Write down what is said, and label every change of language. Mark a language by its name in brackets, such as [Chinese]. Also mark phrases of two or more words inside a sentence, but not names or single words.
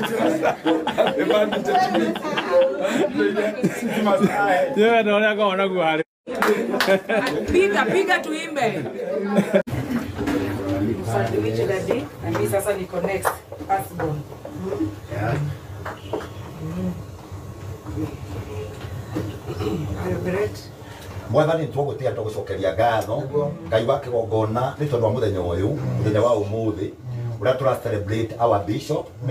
[Swahili] Yeye ndio anaona kuhari. Piga tuimbe. Sandwich Daddy na mimi sasa niko [English] next firstborn. [Kikuyu] Mwathani twagutia tugucokeria ngatho ngai wa kigongona ni tondu wa muthenya uyu muthenya wa umuthi uria tura [English] celebrate our bishop [Kikuyu] ni